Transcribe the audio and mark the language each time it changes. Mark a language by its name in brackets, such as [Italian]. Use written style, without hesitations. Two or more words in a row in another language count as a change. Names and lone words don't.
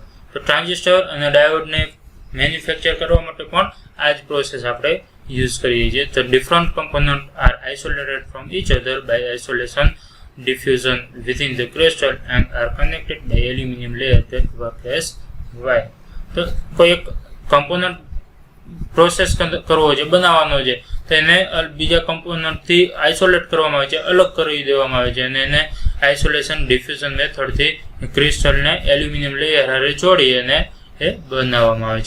[Gujarati] તો ટ્રાન્ઝિસ્ટર અને ડાયોડને મેન્યુફેક્ચર કરવા માટે પણ આ જ પ્રોસેસ આપણે યુઝ કરીએ છીએ. [English] The different components are isolated from each other by isolation diffusion within the crystal and are connected by aluminum layer that work as wire. [Gujarati] તો કોઈ એક કમ્પોનન્ટ પ્રોસેસ કરવો છે, બનાવવાનો છે, તો એને બીજા કમ્પોનન્ટથી આઇસોલેટ કરવામાં આવે છે, અલગ કરી દેવામાં આવે છે અને એને [English] isolation diffusion methodથી [Gujarati] ક્રિસ્ટલને [English] aluminium layer [Gujarati] હારે જોડી અને એ બનાવવામાં આવે છે.